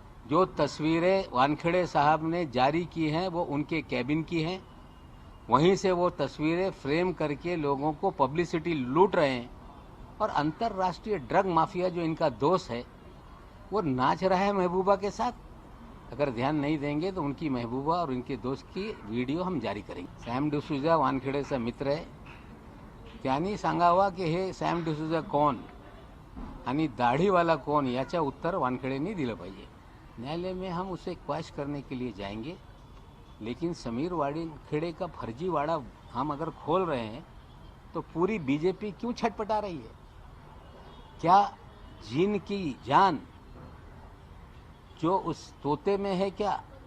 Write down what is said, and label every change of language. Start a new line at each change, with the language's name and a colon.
Hindi: जो तस्वीरें वानखेड़े साहब ने जारी की हैं वो उनके कैबिन की हैं, वहीं से वो तस्वीरें फ्रेम करके लोगों को पब्लिसिटी लूट रहे हैं। और अंतर्राष्ट्रीय ड्रग माफिया जो इनका दोस्त है वो नाच रहा है महबूबा के साथ। अगर ध्यान नहीं देंगे तो उनकी महबूबा और उनके दोस्त की वीडियो हम जारी करेंगे।
Marathi: सॅम डिसूजा वानखेडेचा मित्र आहे, त्यांनी सांगावा की हे सॅम डिसूजा कोण आणि दाढीवाला कोण, याचा उत्तर वानखेडेंनी दिलं पाहिजे।
Hindi: न्यायालय में हम उसे क्वैश करने के लिए जाएंगे, लेकिन समीर वानखेड़े का फर्जीवाड़ा हम अगर खोल रहे हैं तो पूरी बीजेपी क्यों छटपटा रही है? क्या जिन की जान जो उस तोते में है क्या?